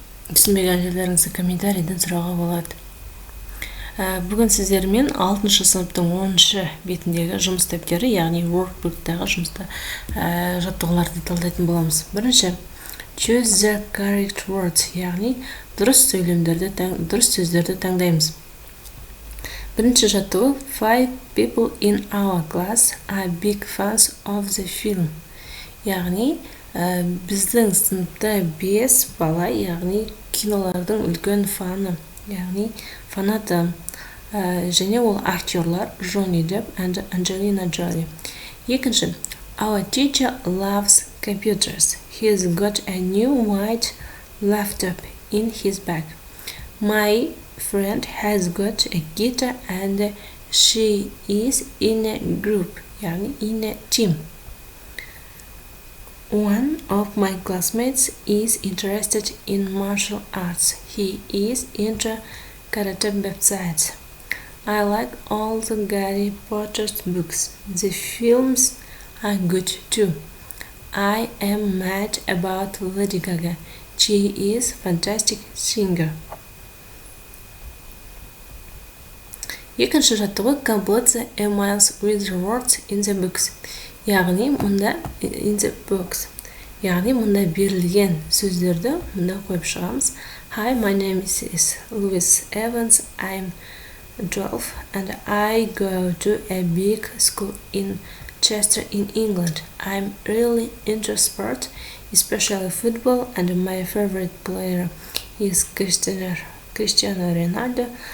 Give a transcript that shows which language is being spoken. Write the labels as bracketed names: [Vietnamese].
[Kazakh] Түсінбеген жерлеріңізді комментарийден сұрауға болады. Бүгін сіздермен 6-шы сыныптың 10-шы бетіндегі жұмыс тәптері, яғни workbook-тағы жұмыста жаттығуларды талдайтын боламыз. Бірінші, [English] choose the correct words, [Kazakh] яғни дұрыс сөздерді таңдаймыз. Бірінші жаттығу, [English] 5 people in our class are big fans of the film. [Kazakh] Яғни, біздің сыныпта 5 бала, яғни кинолардың үлкен фаны, яғни фанаты. Және ол актерлар Джонни Депп and Angelina Jolie. [English] Екінші, our teacher loves computers. He's got a new white laptop in his bag. My friend has got a guitar and she is in a group, yani in a team. One of my classmates is interested in martial arts. He is into karate websites. I like all the Harry Potter books. The films are good too. I am mad about Lady Gaga. She is a fantastic singer. [Kazakh] Екінші жаттығу, [English] complete the emails with the words in the books. [Kazakh] Яғни мұнда [English] in the books. [Kazakh] Яғни мұнда берілген сөздерді мұнда қойып шығамыз. [English] Hi, my name is Louis Evans. I'm 12 and I go to a big school in Chester in England. I'm really into sport, especially football, and my favorite player is Cristiano Ronaldo.